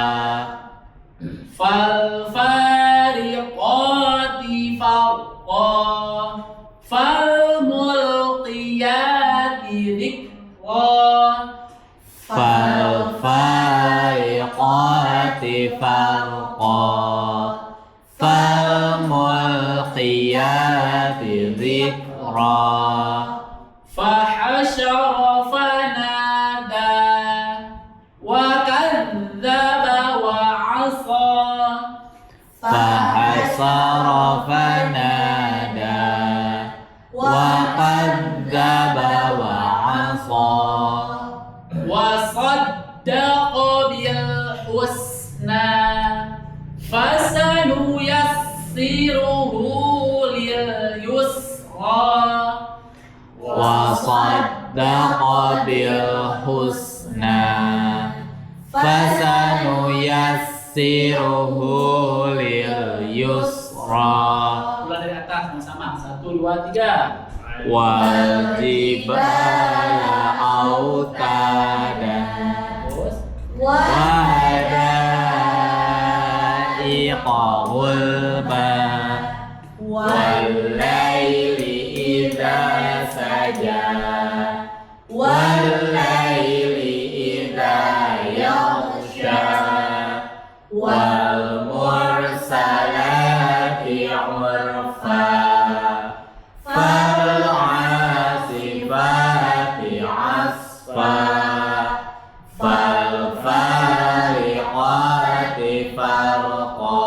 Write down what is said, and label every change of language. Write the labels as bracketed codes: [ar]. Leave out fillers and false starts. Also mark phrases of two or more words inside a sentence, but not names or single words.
[ar] فالفارقات فرقا. فالملقيات ذكرا. فالفارقات فرقا. فالملقيات ذكرا. فحشر فنادى. وكذب وعصى. فحشر فنادى. وكذب وعصى. وصدق بالحسنى. فسنيسره لليسرى. وصدق بالحسنى. فسنيسره لليسرى. [id] Mulai dari atas sama-sama. 1, 2, 3. [ar] والجبال أوتادا [id] Terus. [ar] وحدائق غلبا. والليل إذا سجى. والليل إذا يغشى. والمرسلات عرفا. فالعاصفات عصفا. فالفارقات فرقا.